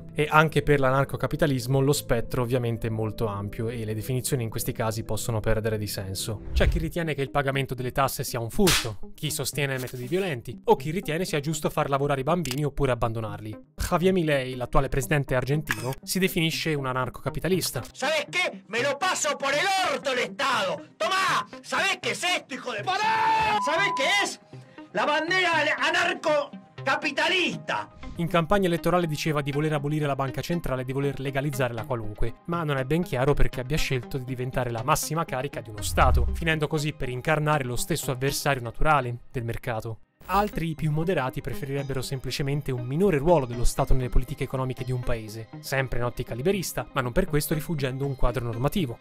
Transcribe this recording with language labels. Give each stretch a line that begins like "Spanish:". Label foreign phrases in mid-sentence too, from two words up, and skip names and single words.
Italian: E anche per l'anarcocapitalismo lo spettro ovviamente è molto ampio e le definizioni in questi casi possono perdere di senso. C'è chi ritiene che il pagamento delle tasse sia un furto, chi sostiene metodi violenti, o chi ritiene sia giusto far lavorare i bambini oppure abbandonarli. Javier Milei, l'attuale presidente argentino, si definisce un anarcocapitalista.
Spanish: ¿Sabes qué? Me lo paso por el orto el Estado. Tomá, ¿sabés qué es esto, hijo de... ¡Pará! ¿Sabés qué es? La bandera anarcocapitalista.
Italian: In campagna elettorale diceva di voler abolire la banca centrale e di voler legalizzare la qualunque, ma non è ben chiaro perché abbia scelto di diventare la massima carica di uno Stato, finendo così per incarnare lo stesso avversario naturale del mercato. Altri, più moderati, preferirebbero semplicemente un minore ruolo dello Stato nelle politiche economiche di un paese, sempre in ottica liberista, ma non per questo rifuggendo un quadro normativo.